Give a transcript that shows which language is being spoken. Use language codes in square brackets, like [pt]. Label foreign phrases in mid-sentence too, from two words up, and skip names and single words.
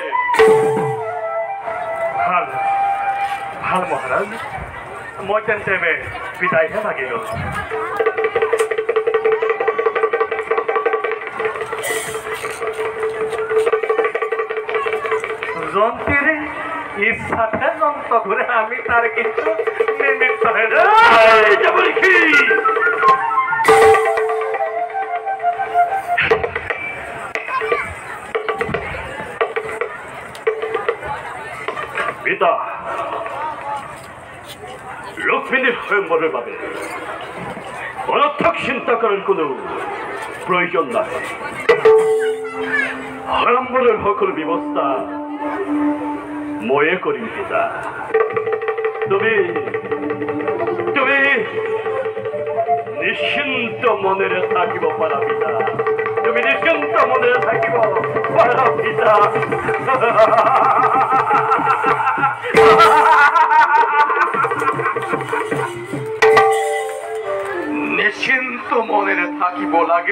[as] ভাল ভাল মহারাজ, মই তেন্তে বিদায়হে লাগিল। [bn] জন্তীর ইচ্ছাতে যন্ত্র ঘুরে আমি তার কিছু নিমিত্ত হয়ে পিতা রুক্মিণীর স্বয়ম্বরের বাবে অনর্থক চিন্তা করার কোনো প্রয়োজন নাই। [as] স্বয়ম্বরের সকল ব্যবস্থা ময়ে করিম পিতা। তুমি তুমি নিশ্চিন্ত মনেৰে থাকিব পাৰা পিতা। তুমি নিশ্চিন্ত মনেৰে থাকিব পাৰা পিতা। নিশ্চিন্ত মনেৰে থাকিব লাগে।